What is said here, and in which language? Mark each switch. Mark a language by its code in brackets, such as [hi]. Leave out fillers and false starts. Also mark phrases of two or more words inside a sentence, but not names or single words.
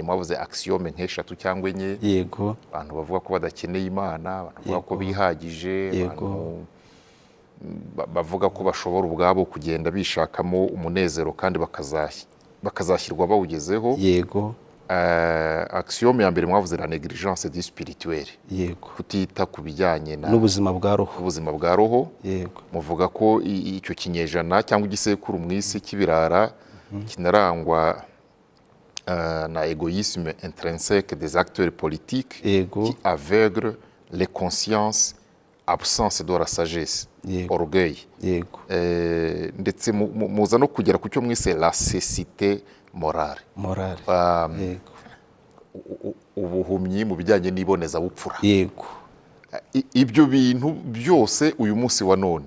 [rw] Mwavuze axiome nk'eshatu cyangwa enye. Yego. Abantu bavuga ko badakeneye Imana, abantu bavuga ko bihagije, abantu bavuga ko bashobora ubwabo kugenda bishakamo umunezero kandi bakazashyirwa bawugezeho. Yego. Axiome ya mbere mwavuze [fr] la négligence du spirituel. [rw] Yego. Kutita ku bijyanye n'ubuzima bwa roho. Ubuzima bwa roho. Yego. Muvuga ko icyo kinyejana cyangwa igisekuru mu isi cy'ibirara kinarangwa na [fr] égoïsme intrinsèque des acteurs politiques. [rw] Yego. [fr] Qui aveugle les consciences, absence de la sagesse. [rw] Yego. Orgueil. Yego. Ndetse muza no kugera ku cyo mwise [fr] la cécité morale. [rw] Yego. Ubuhumyi mu bijyanye n'ibonezabupfura. Yego. Ibyo bintu byose uyu munsi wa none,